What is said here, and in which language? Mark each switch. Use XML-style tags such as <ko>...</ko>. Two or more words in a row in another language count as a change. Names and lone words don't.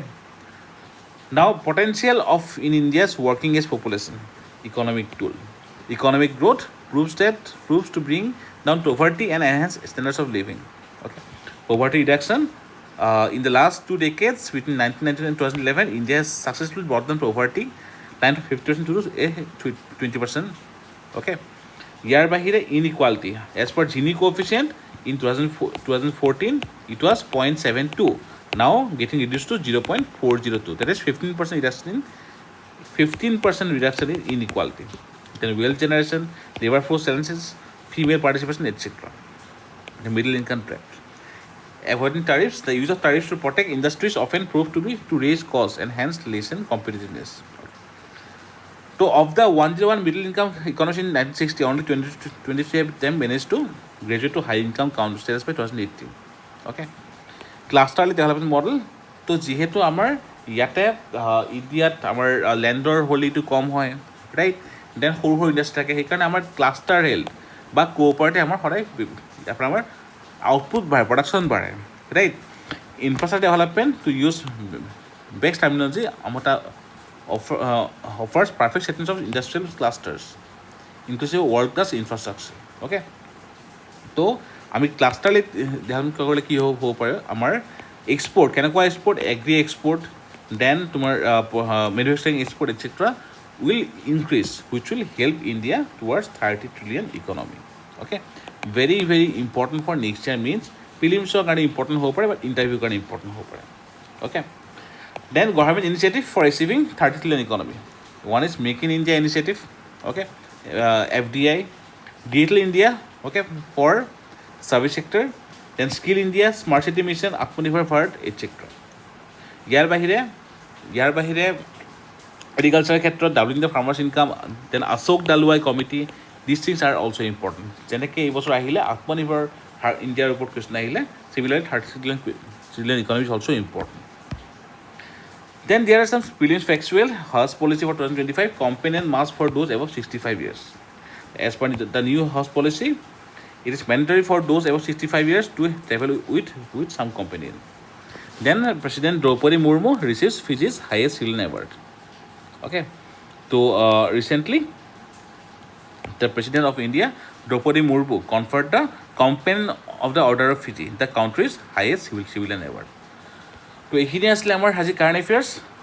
<en>Now, potential of in India's working age population, economic tool. Economic growth proves to bring down poverty and enhance standards of living. Okay. Poverty reduction, in the last 2 decades, between 1990 and 2011, India has successfully brought down poverty line to 50% to 20%. Okay. ইয়াৰ বাহিৰে inequality, as per Gini coefficient in 2014 it was 0.72, now getting reduced to 0.402, that is 15% reduction in inequality. Then wealth generation, labor force challenges, female participation, etc. The middle income trap. Avoiding tariffs, the use of tariffs to protect industries often proved to raise costs and hence lessen competitiveness. So of the 101 middle income economies in 1960, only 23 of them managed to graduate to high income count status by 2018. Okay. Clusterly development model.</en> <as>তো যিহেতু আমাৰ ইয়াতে ইণ্ডিয়াত আমাৰ লেণ্ডৰ হোলিটো কম হয়, ৰাইট, দেন সৰু সৰু ইণ্ডাষ্ট্ৰি থাকে, সেইকাৰণে আমাৰ</as> <en>cluster health</en> <as>বা কোঅপাৰেটিভ আমাৰ সদায় আমাৰ আউটপুট বাঢ়ে, প্ৰডাকশ্যন বাঢ়ে, ৰাইট.</as> <en>infrastructure development to use best terminology আমাৰ offers perfect settings of industrial clusters, inclusive world-class infrastructure. Okay.</en> <as>তো আমি ক্লাষ্টাৰলি ধ্যান কৰিলে কি হ'ব পাৰে, আমাৰ এক্সপৰ্ট কেনেকুৱা এক্সপৰ্ট,</as> <en>agri expert,</en> <as>দেন তোমাৰ</as> <en>manufacturing expert,</en> <as>এটচেট্ৰা</as> <en>will increase, which will help India towards 30 trillion economy. Okay. Very, very important for next year, means</en> <as>প্ৰিলিমছৰ কাৰণে ইম্পৰ্টেণ্ট হ'ব পাৰে, বাট ইণ্টাৰভিউৰ কাৰণে ইম্পৰ্টেণ্ট হ'ব পাৰে.</as> <en>Okay. Then government initiative for achieving 30 trillion economy. One is Make in India initiative, okay, FDI, Digital India, okay, for service sector, then Skill India, Smart City Mission, Atmanirbhar Bharat, etc.</en> <as>ইয়াৰ বাহিৰে এগ্ৰিকালচাৰ ক্ষেত্ৰত</as> <en>doubling the farmers income, then Ashok Dalwai committee, these things are also important.</en> <as>যেনেকৈ এই বছৰ আহিলে আত্মনিৰ্ভৰ ইণ্ডিয়াৰ ওপৰত কুৱেশ্যন আহিলে,</as> <en>similarly 30 trillion economy is also important. Then there are some Prelims Factual, House policy for 2025, companion mask for those above 65 years. As per the new House policy, it is mandatory for those above 65 years to travel with some companion. Then President Draupadi Murmu receives Fiji's highest citizen award. Okay. So recently, the President of India, Draupadi Murmu, conferred the Companion of the Order of Fiji, the country's highest civilian award.</en> <as>তো এইখিনি আছিলে আমাৰ আজি</as> <en>current affairs.</en>